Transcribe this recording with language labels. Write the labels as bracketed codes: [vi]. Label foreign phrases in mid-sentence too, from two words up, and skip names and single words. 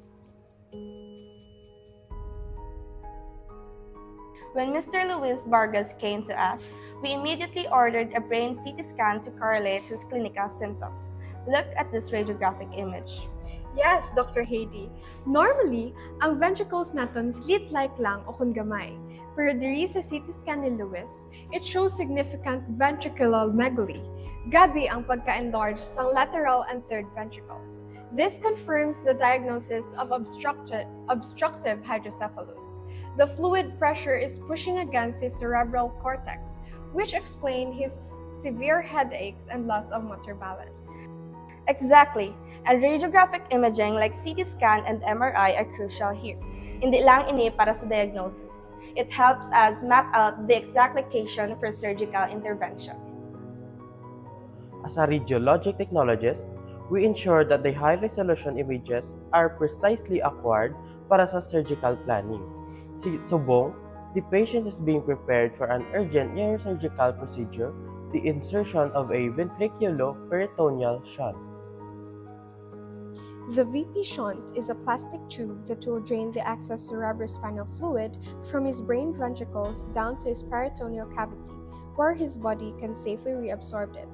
[en] When Mr. Luis Vargas came to us, we immediately ordered a brain CT scan to correlate his clinical symptoms. Look at this radiographic image. Yes, Dr. Heidi. Normally, [hil] ang ventricles natin slit-like lang o kung gamay. Pero diri sa CT scan ni Luis, [en] it shows significant ventricular megaly. [hil] Grabe ang pagka-enlarge sa [en] lateral and third ventricles. This confirms the diagnosis of obstructive hydrocephalus. The fluid pressure is pushing against his cerebral cortex, which explain his severe headaches and loss of motor balance. Exactly, and radiographic imaging like CT scan and MRI are crucial here. [hil] Hindi lang ini para sa diagnosis. [en] It helps us map out the exact location for surgical intervention. As a radiologic technologist, we ensure that the high-resolution images are precisely acquired [hil] para sa [en] surgical planning. [hil] Subong, [en] the patient is being prepared for an urgent neurosurgical procedure, the insertion of a ventriculoperitoneal shunt. The VP shunt is a plastic tube that will drain the excess cerebrospinal fluid from his brain ventricles down to his peritoneal cavity, where his body can safely reabsorb it.